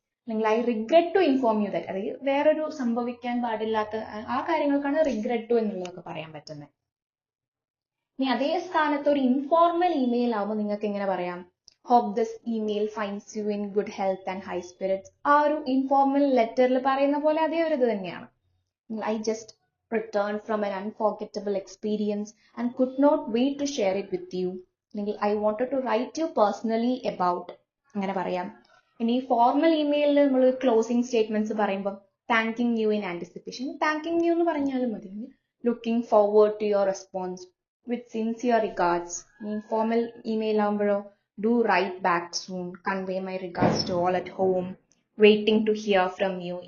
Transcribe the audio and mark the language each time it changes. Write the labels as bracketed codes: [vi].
[ml] അല്ലെങ്കിൽ [en] I regret to inform you that, [ml] അതായത് വേറൊരു സംഭവിക്കാൻ പാടില്ലാത്ത ആ കാര്യങ്ങൾക്കാണ് റിഗ്രറ്റ് ടു എന്നുള്ളതൊക്കെ പറയാൻ പറ്റുന്നത്. ഇനി അതേ സ്ഥാനത്ത് ഒരു ഇൻഫോർമൽ ഇമെയിൽ ആവുമ്പോൾ നിങ്ങൾക്ക് എങ്ങനെ പറയാം, [en] Hope this email finds you in good health and high spirits. [ml] ആ ഒരു ഇൻഫോർമൽ ലെറ്ററിൽ പറയുന്ന പോലെ അതേ ഒരു ഇത് തന്നെയാണ്. [en] I just returned from an unforgettable experience and could not wait to share it with you. അല്ലെങ്കിൽ I wanted to write you personally about, [ml] അങ്ങനെ പറയാം. ഇനി ഫോർമൽ ഇമെയിലിൽ നമ്മൾ ക്ലോസിംഗ് സ്റ്റേറ്റ്മെന്റ്സ് പറയുമ്പോൾ [en] thanking you in anticipation, thanking you [ml] എന്ന് പറഞ്ഞാലും മതി. [en] Looking forward to your response with sincere regards. [ml] Informal email ആകുമ്പോഴോ [en] Do write back soon, convey my regards to all at home, waiting to hear from you.